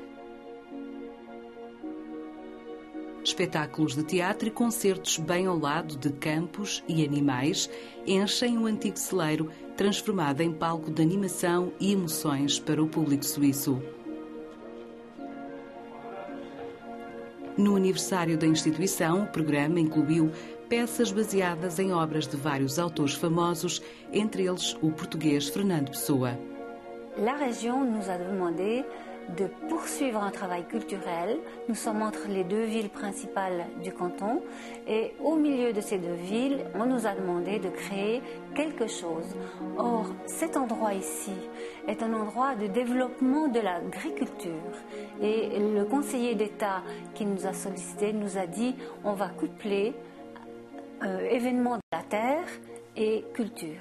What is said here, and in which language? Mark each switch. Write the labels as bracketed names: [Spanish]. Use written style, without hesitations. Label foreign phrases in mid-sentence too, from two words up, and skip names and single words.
[Portuguese] Espetáculos de teatro e concertos bem ao lado de campos e animais enchem o antigo celeiro, transformado em palco de animação e emoções para o público suíço. No aniversário da instituição, o programa incluiu peças baseadas em obras de vários autores famosos, entre eles o português Fernando Pessoa. [French] La région nous a demandé de poursuivre un travail culturel. Nous sommes entre les deux villes principales du canton et au milieu de ces deux villes, on nous a demandé de créer quelque chose. Or, cet endroit ici est un endroit de développement de l'agriculture et le conseiller d'État qui nous a sollicité nous a dit on va coupler événements de la terre et culture.